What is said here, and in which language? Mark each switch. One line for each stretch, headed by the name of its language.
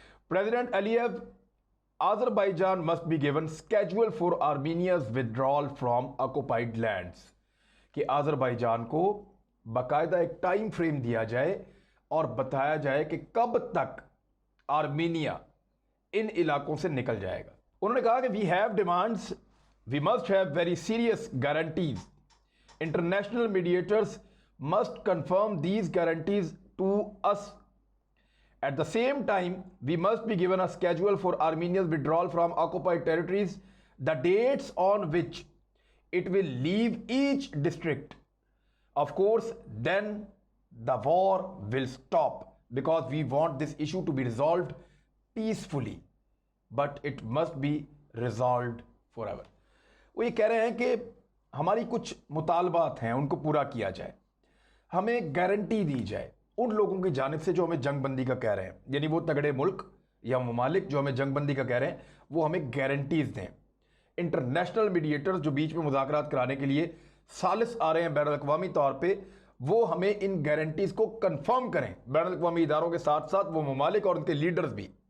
Hindi: President अलियव,
English: Azerbaijan must be given schedule for Armenia's withdrawal from occupied lands,
Hindi: कि Azerbaijan को बाकायदा एक time frame दिया जाए और बताया जाए कि कब तक आर्मीनिया इन इलाकों से निकल जाएगा। उन्होंने कहा कि
English: We have demands, we must have very serious guarantees, international mediators must confirm these guarantees to us. At the same time, we must be given a schedule for Armenia's withdrawal from occupied territories, the dates on which it will leave each district. Of course, then the war will stop because we want this issue to be resolved peacefully, but it must be resolved forever.
Hindi: वो ये कह रहे हैं कि हमारी कुछ मुतालबात हैं, उनको पूरा किया जाए, हमें गारंटी दी जाए उन लोगों की जानिब से जो हमें जंगबंदी का कह रहे हैं, यानी वो तगड़े मुल्क या ममालिक जो हमें जंगबंदी का कह रहे हैं, वो हमें गारंटीज दें। इंटरनेशनल मीडिएटर्स जो बीच में मुज़ाकरात कराने के लिए सालिस आ रहे हैं बैनुल अक़वामी तौर पे, वो हमें इन गारंटीज को कंफर्म करें बैनुल अक़वामी इदारों के साथ साथ वो ममालिक और उनके लीडर्स भी।